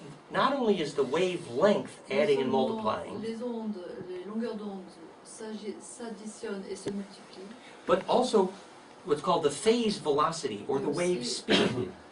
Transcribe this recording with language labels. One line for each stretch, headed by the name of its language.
English: not only is the wavelength adding and multiplying,
French: les longueurs d'onde s'additionnent et se multiplient,
English: but also what's called the phase velocity or the wave speed.